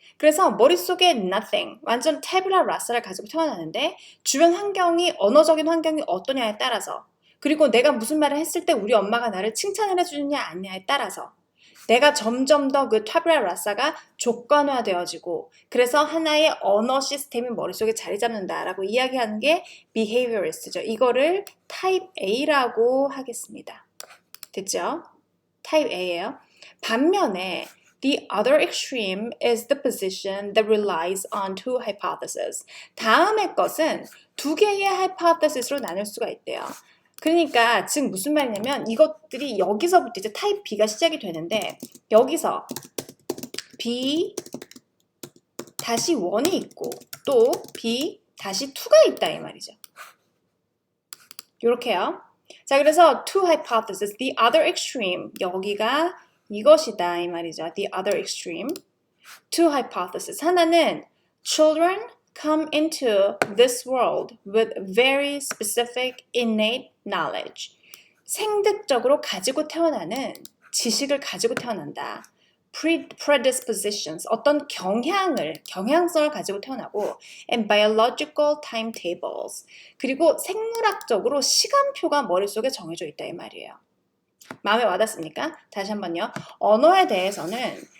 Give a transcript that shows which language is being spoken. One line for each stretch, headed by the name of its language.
Korean: 그래서 머릿속에 nothing, 완전 태블라 라사를 가지고 태어나는데 주변 환경이, 언어적인 환경이 어떠냐에 따라서, 그리고 내가 무슨 말을 했을 때 우리 엄마가 나를 칭찬을 해주느냐 아니냐에 따라서 내가 점점 더 그 태블라 라사가 조건화되어지고 그래서 하나의 언어 시스템이 머릿속에 자리 잡는다라고 이야기하는 게 behaviorist죠. 이거를 타입 A라고 하겠습니다. 됐죠? 타입 A예요. 반면에
English: the other extreme is the position that relies on two hypotheses.
Korean: 다음의 것은 두 개의 hypothesis로 나눌 수가 있대요. 그러니까 즉 무슨 말이냐면 이것들이 여기서부터 이제 타입 B가 시작이 되는데 여기서 B 다시 1이 있고 또 B 다시 2가 있다 이 말이죠. 요렇게요. 자, 그래서
English: two hypotheses, the other extreme,
Korean: 여기가 이것이다 이 말이죠.
English: The other extreme. Two hypotheses.
Korean: 하나는
English: children come into this world with very specific innate knowledge.
Korean: 생득적으로 가지고 태어나는 지식을 가지고 태어난다. predispositions, 어떤 경향성을 가지고 태어나고
English: and biological timetables,
Korean: 그리고 생물학적으로 시간표가 머릿속에 정해져 있다 이 말이에요. 마음에 와닿습니까? 다시 한번요. 언어에 대해서는